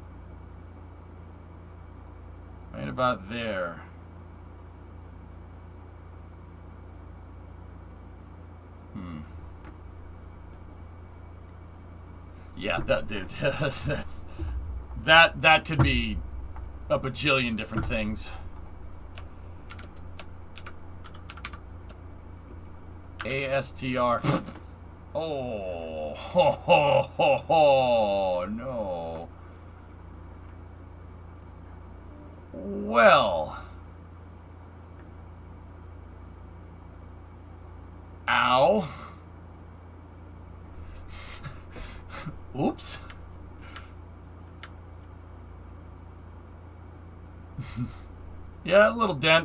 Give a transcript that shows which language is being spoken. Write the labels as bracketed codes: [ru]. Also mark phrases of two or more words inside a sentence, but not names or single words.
[en] Right about there. Yeah, that dude. that could be a bajillion different things. ASTR. Oh, ho, ho, ho, ho, no. Well. Ow. Oops. Yeah, a little dent.